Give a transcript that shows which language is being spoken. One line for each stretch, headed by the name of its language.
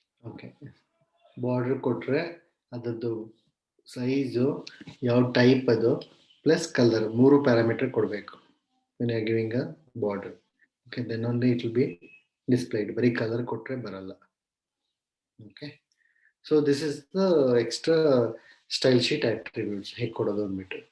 Kannada: Okay, border ಕೊಟ್ರೆ ಅದರದ್ದು size, ಯಾವ ಟೈಪ್ ಅದು, ಪ್ಲಸ್ ಕಲರ್, ಮೂರು ಪ್ಯಾರಾಮೀಟರ್ ಕೊಡಬೇಕು
English: when you are giving a border. Okay, then only it will be displayed.
Kannada: ಬರೀ ಕಲರ್ ಕೊಟ್ರೆ ಬರಲ್ಲ.
English: okay, so this is the extra style sheet attributes
Kannada: ಹೇಗೆ ಕೊಡೋದು ಅಂದ್ಬಿಟ್ಟು.